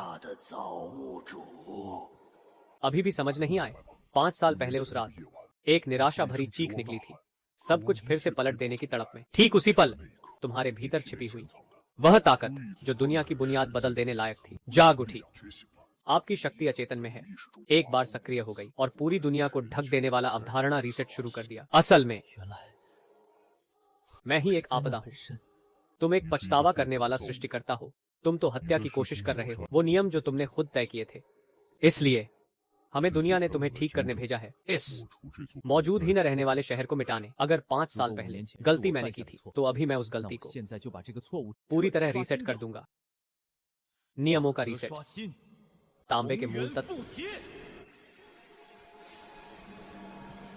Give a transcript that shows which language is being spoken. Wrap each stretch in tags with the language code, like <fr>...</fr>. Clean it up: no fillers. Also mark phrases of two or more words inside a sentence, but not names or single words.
<zh>大的造物主，</zh> <hi>अभी भी समझ नहीं आए? 5 साल पहले उस रात एक निराशा भरी चीख निकली थी, सब कुछ फिर से पलट देने की तड़प में। ठीक उसी पल तुम्हारे भीतर छिपी हुई वह ताकत जो दुनिया की बुनियाद बदल देने लायक थी, जाग उठी। आपकी शक्ति अचेतन में है, एक बार सक्रिय हो गई और पूरी दुनिया को ढक देने वाला अवधारणा रीसेट शुरू कर दिया। असल में</hi> <zh>原来</zh> <hi>मैं ही एक</hi> <zh>在</zh> <hi>आपदा</hi> <zh>那</zh> <hi>हूँ।</hi> <zh>本身</zh> <hi>तुम एक पछतावा करने वाला सृष्टिकर्ता हो। तुम तो हत्या की कोशिश कर रहे हो, वो नियम जो तुमने खुद तय किए थे। इसलिए हमें दुनिया ने तुम्हें ठीक करने भेजा है, इस मौजूद ही न रहने वाले शहर को मिटाने। अगर 5 साल</hi> <zh>如果 5</zh> <hi>पहले</hi> <zh>年前是</zh> <hi>गलती</hi> <zh>我</zh> <hi>मैंने</hi> <zh>犯</zh> <hi>की</hi> <zh>下的</zh> <hi>थी</hi> <zh>错，</zh> <hi>तो अभी मैं उस</hi> <zh>那</zh> <hi>गलती</hi> <zh>我</zh> <hi>को</hi> <zh>现在就把这个错误</zh> <hi>पूरी</hi> <zh>彻底</zh> <hi>तरह</hi> <zh>刷</zh> <hi>रीसेट</hi> <zh>新</zh> <hi>कर</hi> <zh>掉</zh> <hi>दूंगा। नियमों का</hi> <zh>规则</zh> <hi>रीसेट,</hi> <zh>刷新，</zh> <hi>तांबे के</hi> <zh>同</zh> <hi>मूल</hi> <zh>源</zh> <hi>तत्व,</hi> <zh>复铁。</zh>